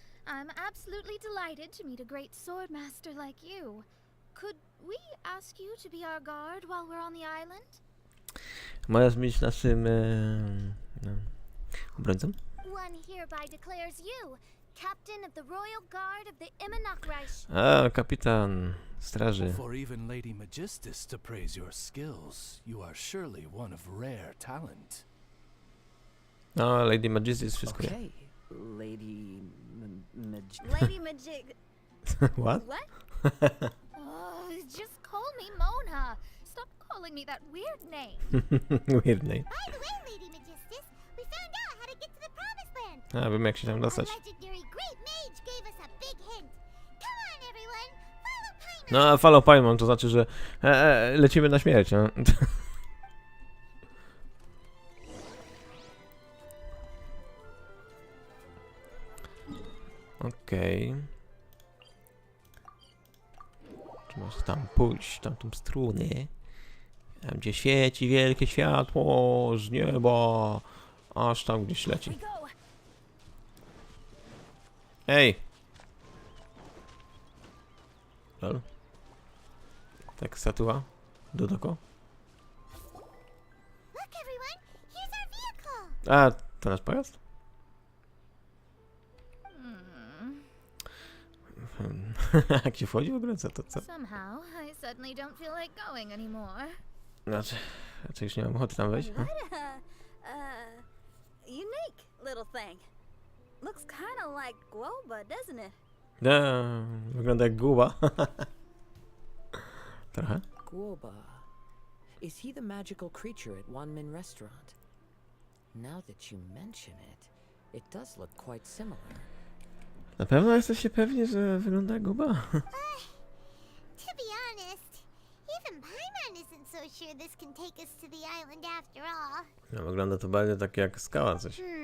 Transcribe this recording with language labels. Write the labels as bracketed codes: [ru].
[en] I'm absolutely delighted to meet a great sword master like you. Could we ask you to be our guard while we're on the island? [pl] Masz być naszym obrońcą? [en] One hereby declares you captain of the royal guard of the Reich. [pl] A, kapitan straży. [en] For even Lady Magistus to praise your skills, you are surely one of rare talent. [pl] No, Lady Magistus wszystko wie. [en] Okay, Lady Lady Majig. What? What? Oh, just call me Mona. Stop calling me that weird name. Weird name. By the way, Lady Magistus, we found out how to get to the Promised Land. [pl] A, wiem jak się tam [en] Our [pl] dostać. [en] legendary Great Mage gave us a big hint. Come on, everyone, follow Paimon. [pl] No, [en] follow Paimon, [pl] to znaczy, że lecimy na śmierć, no. Okej. Czy masz tam pójść, tam tą stronę? Tam gdzie świeci wielkie światło z nieba, aż tam gdzieś leci. Ej! Lol. Tak, statua. Dodoko. [en] Look, everyone, here's our vehicle. [pl] A, to nasz pojazd? Jak się wchodzi w ogóle? Co to? Co? [en] Somehow, I suddenly don't feel like going anymore. [pl] Znaczy już nie mam ochoty tam wejść. [en] What a unique little thing. Looks kind of like Guoba, doesn't it? [pl] Wygląda jak guba. Trochę. [en] Guoba. Is he the magical creature at One Min Restaurant? Now that you mention it, it does look quite similar. [pl] Na pewno jesteście pewni, że wygląda jak guba? [en] To be honest, even Paimon isn't so sure this can take us to the island after all. [pl] No, wygląda to bardziej tak jak skała coś.